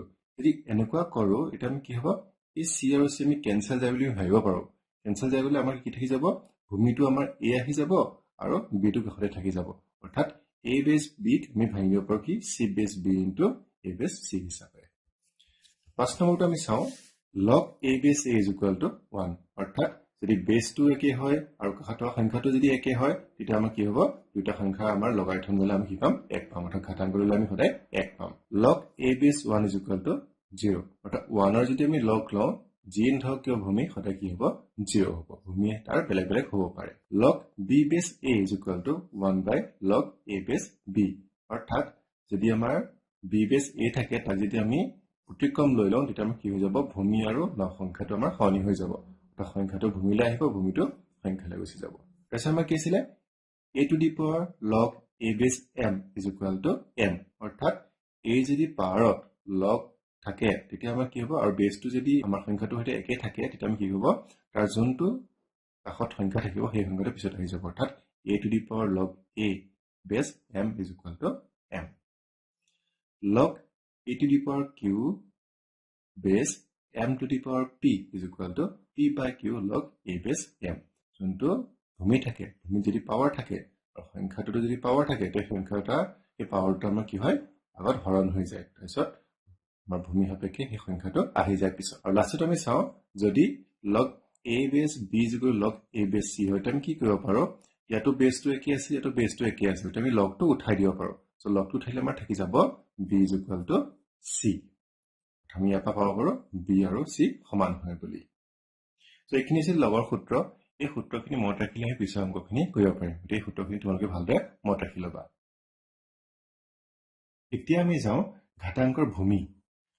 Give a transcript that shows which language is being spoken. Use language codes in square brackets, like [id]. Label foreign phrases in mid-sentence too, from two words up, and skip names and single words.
[as] যদি এনেকুৱা কৰোঁ এতিয়া আমি কি হ'ব, এই c আৰু c আমি কেঞ্চেল যায় বুলি ভাবিব পাৰোঁ। কেঞ্চেল যায় বুলি আমাৰ কি থাকি যাব, ভূমিটো আমাৰ a আহি যাব আৰু b টো কাষতে থাকি যাব। অৰ্থাৎ [en] a base b [as] আমি ভাঙি দিব পাৰোঁ কি, [en] c base b into a base c হিচাপে। [as] 5 নম্বৰটো আমি চাওঁ, [en] log a base a is equal to 1। [as] অৰ্থাৎ যদি বেছটো একে হয় আৰু কাষত থকা সংখ্যাটো যদি একে হয় তেতিয়া আমাৰ কি হ'ব, দুটা সংখ্যা আমাৰ লগাৰিথম ল'লে আমি কি পাম, 1 পাম। অৰ্থাৎ ঘাতাংক ল'লে আমি সদায় 1 পাম। [en] log a base 1 is equal to 0। [as] অৰ্থাৎ 1 ৰ যদি আমি লগ লওঁ, যিয়ে নাথাকক কিয় ভূমি সদায় কি হ'ব, 0 হ'ব। ভূমি তাৰ বেলেগ বেলেগ হ'ব পাৰে। [en] log b base a is equal to 1 by log a base b। [as] অৰ্থাৎ যদি আমাৰ b base a থাকে তাক যদি আমি অতিক্ৰম লৈ লওঁ তেতিয়া আমাৰ কি হৈ যাব, ভূমি আৰু লগ সংখ্যাটো আমাৰ সলনি হৈ যাব। অৰ্থাৎ সংখ্যাটো ভূমিলৈ আহিব, ভূমিটো সংখ্যালৈ গুচি যাব। তাৰপিছত আমাৰ কি আছিলে, [en] a to the power log a base m is equal to m। [as] অৰ্থাৎ a যদি পাৱাৰত লগ থাকে তেতিয়া আমাৰ কি হ'ব, আৰু বেছটো যদি আমাৰ সংখ্যাটোৰ সৈতে একে থাকে তেতিয়া আমি কি হ'ব, তাৰ যোনটো কাষত সংখ্যা থাকিব সেই সংখ্যাটো পিছত আহি যাব। [en] অৰ্থাৎ a to the power log a base m is equal to m। log a to the power q base m to the power p is equal to p by q log a base m। [as] যোনটো ভূমি থাকে, ভূমিত যদি পাৱাৰ থাকে আৰু সংখ্যাটোতো যদি পাৱাৰ থাকে তেতিয়া সংখ্যাটা এই পাৱাৰটো আমাৰ কি হয়, আগত হৰণ হৈ যায়। তাৰপিছত আমাৰ ভূমি সাপেক্ষে সেই সংখ্যাটো আহি যায় পিছত। আৰু লাষ্টত আমি চাওঁ, যদি [en] log a base b is equal to log a base c [as] হয় তেতিয়া আমি কি কৰিব পাৰোঁ, ইয়াতো বেছটো একে আছে ইয়াতো বেছটো একে আছে, তেতিয়া আমি লগটো উঠাই দিব পাৰোঁ। চ' লগটো উঠাইলে আমাৰ থাকি যাব [en] b is equal to c। [as] আমি ইয়াৰ পৰা পাব পাৰোঁ b আৰু c সমান হয় বুলি। চ' এইখিনি আছিল লগৰ সূত্ৰ। এই সূত্ৰখিনি মনত ৰাখিলে আমি পিছৰ অংকখিনি কৰিব পাৰিম। এই সূত্ৰখিনি তোমালোকে ভালদৰে মনত ৰাখি ল'বা। এতিয়া আমি যাওঁ ঘাতাংকৰ ভূমি।